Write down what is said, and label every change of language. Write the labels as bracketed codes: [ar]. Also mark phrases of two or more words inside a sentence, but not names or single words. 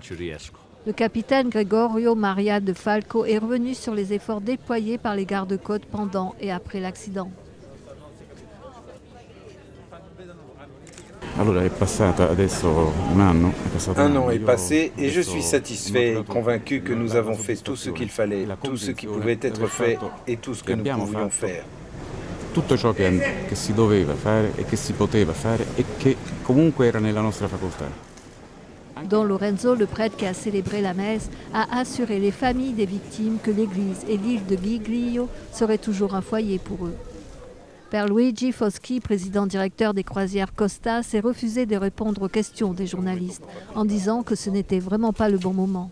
[fr] Le capitaine Gregorio Maria de Falco est revenu sur les efforts déployés par les gardes-côtes pendant et après l'accident. Un an est passé et je suis satisfait et convaincu que nous avons fait tout ce qu'il fallait, tout ce qui pouvait être fait et tout ce que nous pouvions faire. [it] Tutto ciò che si doveva fare e che si poteva fare e che comunque era nella nostra facoltà. [fr] Don Lorenzo, le prêtre qui a célébré la messe, a assuré les familles des victimes que l'église et l'île de Giglio seraient toujours un foyer pour eux. Père Luigi Foschi, président directeur des croisières Costa, s'est refusé de répondre aux questions des journalistes en disant que ce n'était vraiment pas le bon moment.